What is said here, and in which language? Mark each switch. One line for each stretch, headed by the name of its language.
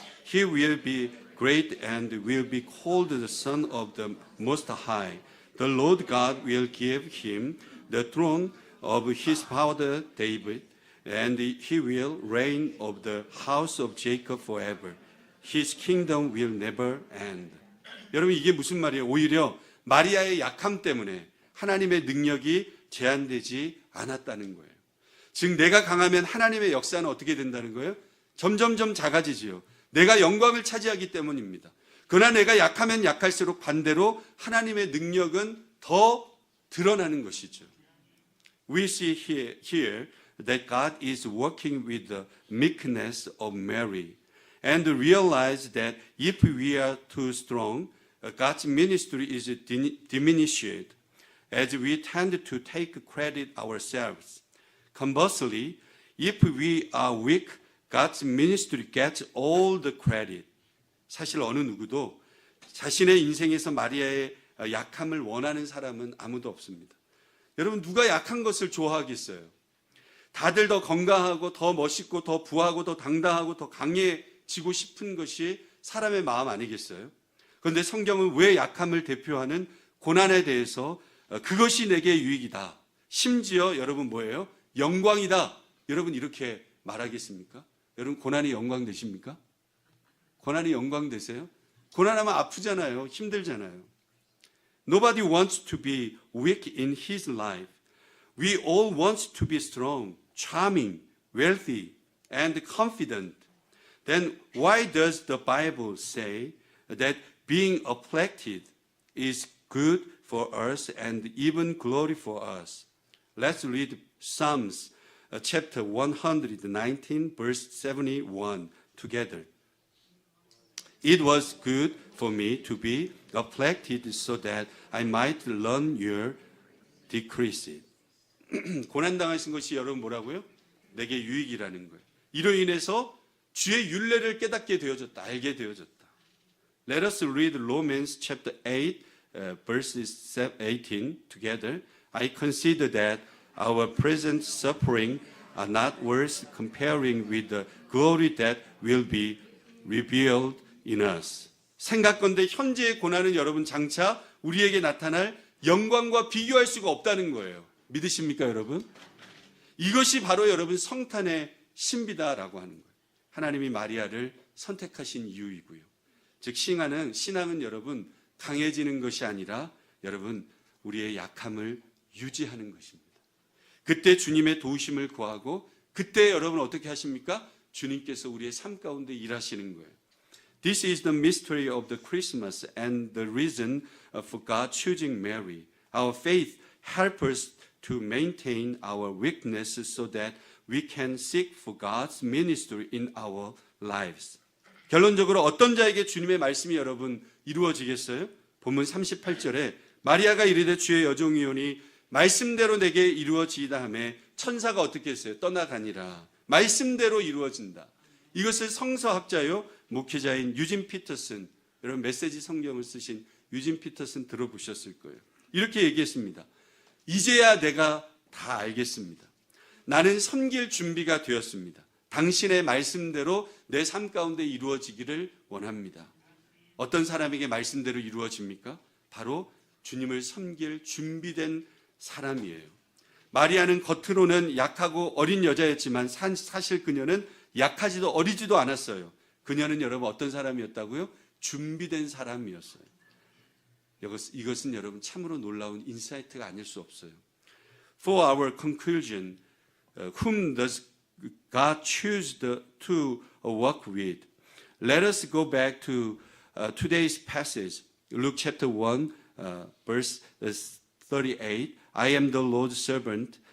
English: He will be great and will be called the Son of the Most High. The Lord God will give him the throne of his father David, and he will reign of the house of Jacob forever. His kingdom will never end.
Korean: 여러분 이게 무슨 말이에요? 오히려 마리아의 약함 때문에 하나님의 능력이 제한되지 않았다는 거예요. 즉 내가 강하면 하나님의 역사는 어떻게 된다는 거예요? 점점점 작아지지요. 내가 영광을 차지하기 때문입니다. 그러나 내가 약하면 약할수록 반대로 하나님의 능력은 더 드러나는 것이죠. We see here that God is working with the meekness of Mary and realize that if we are too strong, God's ministry is diminished as we tend to take credit ourselves. Conversely, if we are weak, God's ministry gets all the credit. 사실 어느 누구도 자신의 인생에서 마리아의 약함을 원하는 사람은 아무도 없습니다. 여러분 누가 약한 것을 좋아하겠어요? 다들 더 건강하고 더 멋있고 더 부하고 더 당당하고 더 강해지고 싶은 것이 사람의 마음 아니겠어요? 그런데 성경은 왜 약함을 대표하는 고난에 대해서 그것이 내게 유익이다. 심지어 여러분 뭐예요? 영광이다. 여러분 이렇게 말하겠습니까? 여러분 고난이 영광 되십니까? 고난이 영광 되세요? 고난하면 아프잖아요. 힘들잖아요.
English: Nobody wants to be weak in his life. We all want to be strong, charming, wealthy, and confident. Then why does the Bible say that being afflicted is good for us and even glory for us? Let's read Psalms chapter 119, verse 71 together. It was good for me to be afflicted so that I might learn your decrease.
Korean: 고난당하신 것이 여러분 뭐라고요? 내게 유익이라는 거예요. 이로 인해서 주의 율례를 깨닫게 되어졌다. 알게 되어졌다.
English: Let us read Romans chapter 8, verses 18 together. I consider that our present suffering are not worth comparing with the glory that will be revealed in us.
Korean: 생각건대 현재의 고난은 여러분 장차 우리에게 나타날 영광과 비교할 수가 없다는 거예요. 믿으십니까, 여러분? 이것이 바로 여러분 성탄의 신비다라고 하는 거예요. 하나님이 마리아를 선택하신 이유이고요. 즉 신앙은 여러분 강해지는 것이 아니라 여러분 우리의 약함을 유지하는 것입니다. 그때 주님의 도우심을 구하고 그때 여러분 어떻게 하십니까? 주님께서 우리의 삶 가운데 일하시는 거예요.
English: This is the mystery of the Christmas and the reason for God choosing Mary. Our faith helps us to maintain our weakness so that we can seek for God's ministry in our lives.
Korean: 결론적으로 어떤 자에게 주님의 말씀이 여러분 이루어지겠어요? 본문 38절에 마리아가 이르되 주의 여종이오니 말씀대로 내게 이루어지이다 하매 천사가 어떻게 했어요? 떠나가니라. 말씀대로 이루어진다. 이것을 성서학자요 목회자인 유진 피터슨, 여러분 메시지 성경을 쓰신 유진 피터슨 들어보셨을 거예요. 이렇게 얘기했습니다. 이제야 내가 다 알겠습니다. 나는 섬길 준비가 되었습니다. 당신의 말씀대로 내 삶 가운데 이루어지기를 원합니다. 어떤 사람에게 말씀대로 이루어집니까? 바로 주님을 섬길 준비된 사람이에요. 마리아는 겉으로는 약하고 어린 여자였지만 사실 그녀는 약하지도 어리지도 않았어요. 그녀는 여러분 어떤 사람이었다고요? 준비된 사람이었어요. 이것은 여러분 참으로 놀라운 인사이트가 아닐 수 없어요.
English: For our conclusion, whom does God choose to work with? Let us go back to today's passage, Luke chapter 1, verse 38. I am the Lord's servant.